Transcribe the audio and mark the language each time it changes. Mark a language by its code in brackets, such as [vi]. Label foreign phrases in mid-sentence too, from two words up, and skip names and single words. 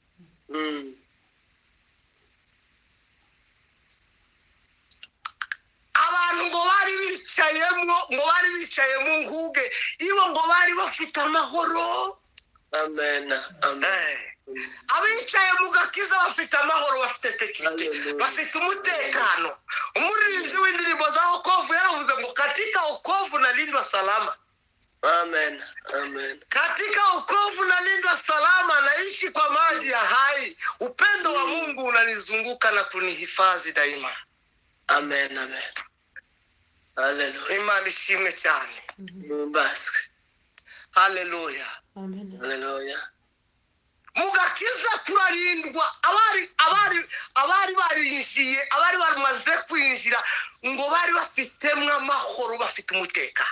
[rw] Abantu ngo bari bicaye mu nguge ibo ngo bari bafite amahoro. Amen. Amen. Abicaye mu gakiza bafite amahoro bafite sekirite bafite umutekano. Umuririmbyi w'indirimbo za wokovu yaravuze ngo [sw] katika wokovu nalindwa salama. [rw] Amen. Amen. [sw] Katika wokovu nalindwa salama, naishi kwa maji ya hai. Upendo wa Mungu unanizunguka na kunihifadhi daima. Amen. Amen. Hallelujah. [rw] Imana ishimwe cyane. Baswe. Hallelujah. Amen. Hallelujah. Mugakiza turarindwa abari barinjiye abari bamaze kwinjira ngo bari bafitemo amahoro bafite umutekano.